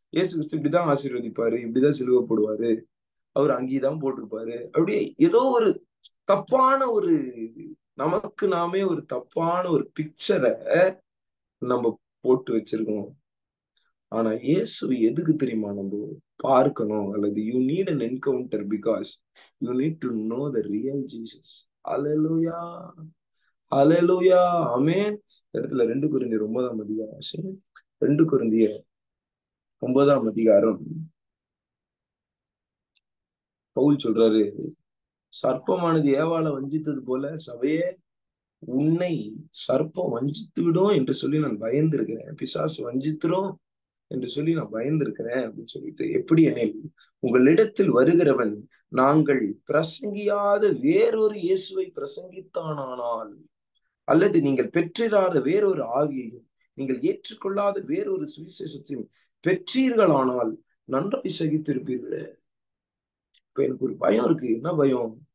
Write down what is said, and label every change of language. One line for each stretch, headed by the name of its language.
Tamil: இயேசு கிறிஸ்து இப்படிதான் ஆசீர்வதிப்பாரு, இப்படிதான் சிலுவை போடுவாரு, அவர் அங்கேதான் போட்டிருப்பாரு, அப்படியே ஏதோ ஒரு தப்பான ஒரு நமக்கு நாமே ஒரு தப்பான ஒரு பிக்சரை நம்ம போட்டு வச்சிருக்கோம். ஆனா இயேசு எதுக்கு தெரியுமா நம்ம பார்க்கணும்?
English: அல்லது you need an encounter because you need to know the real Jesus.
Tamil: அல்லேலூயா, அல்லேலூயா, ஆமென். இடத்துல 2 கொரிந்தியர் 9:ஆம் அதிகாரம் 2 கொரிந்தியர் 9:ஆம் அதிகாரம் பவுல் சொல்றாரு, சர்ப்பமானது ஏவாளை வஞ்சித்தது போல சபையே உன்னை சர்ப்பம் வஞ்சித்து விடும் என்று சொல்லி நான் பயந்திருக்கிறேன், பிசாசு வஞ்சித்துரும் என்று சொல்லி நான் பயந்திருக்கிறேன் அப்படின்னு சொல்லிட்டு, எப்படி எனில் உங்களிடத்தில் வருகிறவன் நாங்கள் பிரசங்கியாத வேறொரு இயேசுவை பிரசங்கித்தானால், அல்லது நீங்கள் பெற்றிராத வேறொரு ஆவியையும் நீங்கள் ஏற்றுக்கொள்ளாத வேறொரு சுவிசேஷத்தையும் பெற்றீர்களானால் நன்றாய் சகித்திருப்பீர்களே. இப்ப எனக்கு ஒரு பயம் இருக்கு. என்ன பயம்?